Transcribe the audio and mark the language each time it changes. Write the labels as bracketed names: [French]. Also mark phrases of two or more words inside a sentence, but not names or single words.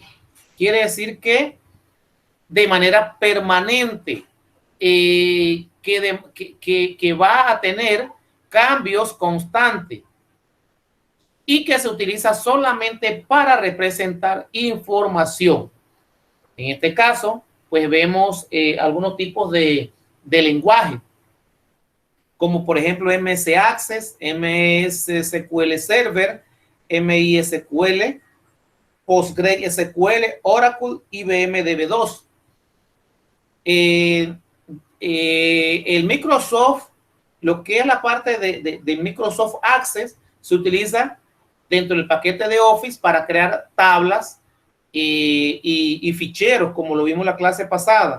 [Spanish] Quiere decir que de manera permanente, que va a tener cambios constantes y que se utiliza solamente para representar información. En este caso, pues vemos algunos tipos de lenguaje, como por ejemplo MS Access, MS SQL Server, MySQL, PostgreSQL, Oracle, IBM DB2. El Microsoft, lo que es la parte de Microsoft Access, se utiliza dentro del paquete de Office para crear tablas y ficheros, como lo vimos en la clase pasada.